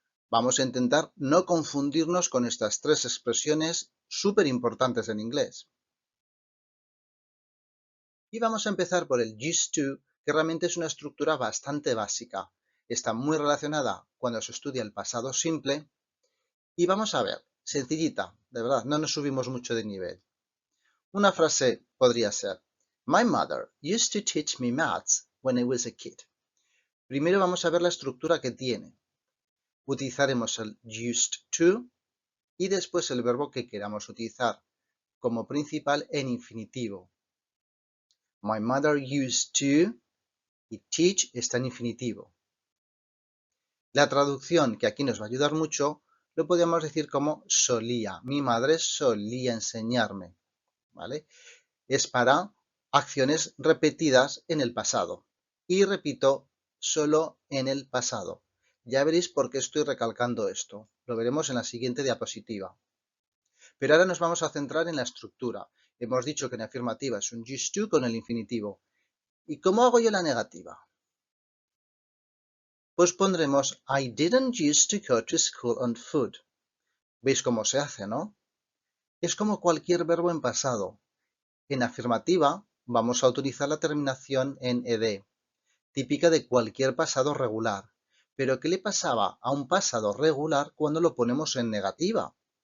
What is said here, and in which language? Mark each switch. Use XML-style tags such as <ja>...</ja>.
<es>Vamos a intentar no confundirnos con estas tres expresiones súper importantes en inglés. Y vamos a empezar por el used to, que realmente es una estructura bastante básica. Está muy relacionada cuando se estudia el pasado simple. Y vamos a ver, sencillita, de verdad, no nos subimos mucho de nivel. Una frase podría ser,</es> <en>My mother used to teach me maths when I was a kid.</en> <es>Primero vamos a ver la estructura que tiene. Utilizaremos el used to y después el verbo que queramos utilizar como principal en infinitivo. My mother used to y teach está en infinitivo. La traducción, que aquí nos va a ayudar mucho, lo podríamos decir como solía. Mi madre solía enseñarme, ¿vale? Es para acciones repetidas en el pasado. Y repito, solo en el pasado. Ya veréis por qué estoy recalcando esto. Lo veremos en la siguiente diapositiva. Pero ahora nos vamos a centrar en la estructura. Hemos dicho que en afirmativa es un used to con el infinitivo. ¿Y cómo hago yo la negativa? Pues pondremos</es> <en>I didn't used to go to school on foot.</en> <es>¿Veis cómo se hace, no? Es como cualquier verbo en pasado. En afirmativa vamos a utilizar la terminación en ed, típica de cualquier pasado regular. Pero ¿qué le pasaba a un pasado regular cuando lo ponemos en negativa?</es>